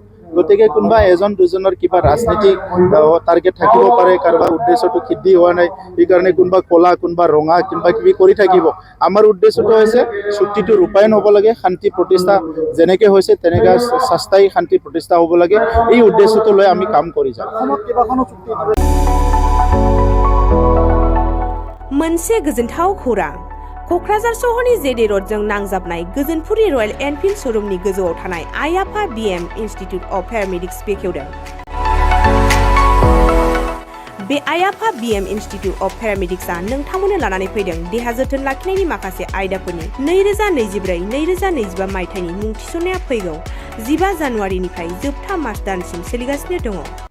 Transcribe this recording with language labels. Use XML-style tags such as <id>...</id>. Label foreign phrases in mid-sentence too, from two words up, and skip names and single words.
<as>গতিকে কোনোবা এজন দুজনৰ কিবা ৰাজনীতিক টাৰ্গেট থাকিব পাৰে, কাৰোবাৰ উদ্দেশ্যটো সিদ্ধি হোৱা নাই, সেইকাৰণে কোনোবা কলা, কোনোবা ৰঙা, কিবা কিবি কৰি থাকিব। আমাৰ উদ্দেশ্যটো হৈছে চুক্তিটো ৰূপায়ণ হ'ব লাগে, শান্তি প্ৰতিষ্ঠা যেনেকৈ হৈছে তেনেকৈ স্থায়ী শান্তি প্ৰতিষ্ঠা হ'ব লাগে। এই উদ্দেশ্যটো লৈ আমি কাম কৰি যাম।</as> <brx>मोनसे गोजोनथाव खौरां। क'क्राझार सहरनि जेडे र'डजों नांजाबनाय गोजोनपुरि रयेल एनफिल्ड श'रुमनि गोजौआव थानाय आयाफा बिएम इन्स्टिट्युट अफ पेरामेडिक्स बेखेवदों। बे आयाफा बिएम इन्स्टिट्युट अफ पेरामेडिक्सआ नोंथांमोननो लानानै फैदों देहा जोथोन लाखिनायनि माखासे आयदाफोरनि 2024-2025 मायथाइनि मुं थिसननाया फैगौ 15 जानुवारिनिफ्राय जोबथा मार्च दानसिम सोलिगासिनो दङ।</brx>